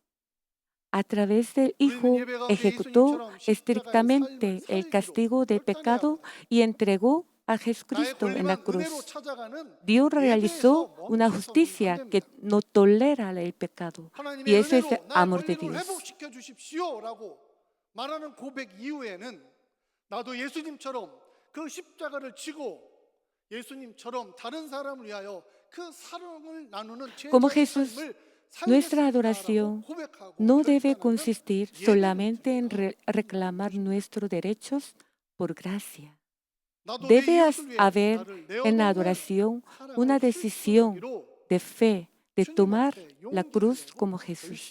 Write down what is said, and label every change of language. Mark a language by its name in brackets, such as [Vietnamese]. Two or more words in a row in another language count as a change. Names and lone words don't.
[Spanish] A través del Hijo ejecutó estrictamente el castigo del pecado y entregó a Jesucristo en la cruz. Dios realizó una justicia que no tolera el pecado. Y eso es el amor de Dios. [Korean] 말하는 고백 이후에는 나도 예수님처럼 그 십자가를 지고 예수님처럼 다른 사람을 위하여 그 사랑을 나누는 [Spanish] Como [Korean] 제자의 [Spanish] Jesús, [Korean] 삶을 [Spanish] nuestra adoración no debe consistir solamente en reclamar nuestros derechos por gracia. Debe haber en la adoración una decisión de fe, de tomar la cruz como Jesús.